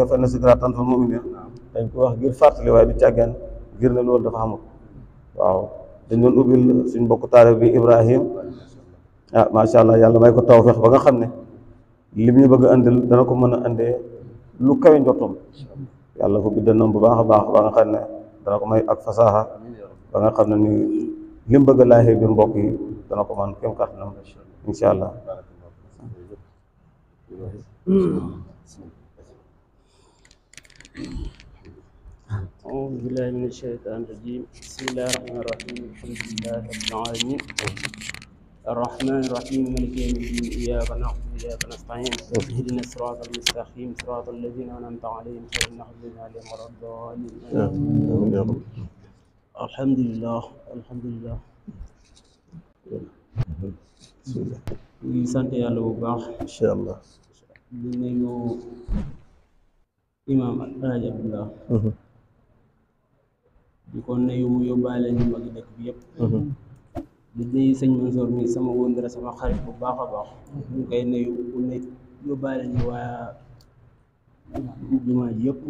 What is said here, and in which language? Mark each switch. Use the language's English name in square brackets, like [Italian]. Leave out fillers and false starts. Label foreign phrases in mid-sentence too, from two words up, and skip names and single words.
[Arabic] فإن الذكرى تنفع المؤمنين [Wolof] dañ ko wax ngir fàttali waaye du càggeen ngir ne loolu dafa xamul waaw dañ doon ubbil suñ mbokku taarix bi Ibrahim [Arabic] ما شاء الله [Wolof] yàlla may ko tawfeex ba nga xam ne lim ñu bëgg a andil dana ko mën a andee lu kawe njottam yàlla ko biddanam bu baax a baax ba nga xam ne dana ko may ak fasaaxa ba nga xam ne ni lim bëgg a laajee biir mbokk yi dana ko man kem kàttanam [Arabic] إن شاء الله. أعوذ بالله من الشيطان الرجيم بسم الله الرحمن الرحيم الحمد لله رب العالمين الرحمن الرحيم مالك يوم الدين إياك نعبد وإياك نستعين اهدنا الصراط المستقيم صراط الذين أنعمت عليهم غير المغضوب عليهم ولا الضالين الحمد لله الحمد لله [Wolof] ñu sant yàlla bu baax [Arabic] إن شاء الله [Wolof] di nuyu imaam Alaaji Abdullah di ko nuyu mu yóbbaale ñu magi dëkk bi yëpp di nuyu sëñ Mansour mi sama wóndara sama xarit bu baax a baax ñu koy nuyu bu ne yóbbaale ñu waa jumaa ji yëpp